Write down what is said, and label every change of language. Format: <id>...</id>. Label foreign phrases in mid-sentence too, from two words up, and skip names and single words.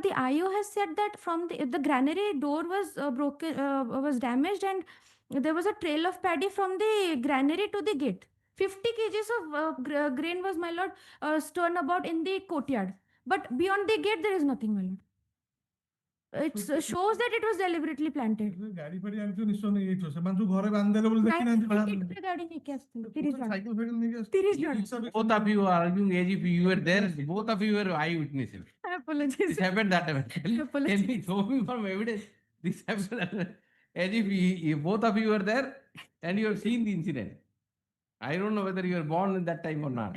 <en>The IO has said that from the granary door was broken, was damaged, and there was a trail of paddy from the granary to the gate. 50 kgs of grain was, my lord, strewn about in the courtyard. But beyond the gate, there is nothing, my lord. It shows that it was deliberately planted.</en> <or>ଗାଡି ଫାଡି ଆଣିଛୁ ନିଶ୍ଚୟ ନେଇଯାଇଥିବ ସେମାନେ ଯୋଉ ଘରେ ବାନ୍ଧିଦେଲେ ବୋଲି ଦେଖିନାହାନ୍ତି ବାହାରେ ଗାଡି ନେଇକି ଆସିଥିଲେ 30 ଜଣ ସାଇକେଲ ଫାଇକେଲ ନେଇକି 30 ଜଣ ଆସିଥିଲେ</or> <en>both of you are arguing as if you were there. Both of you were eyewitnesses. apologies. This happened that time. Tell Apologies. me, show me from evidence. This happened as if both of you were there and you have seen the incident. I don't know whether you were born at that time or not.</en>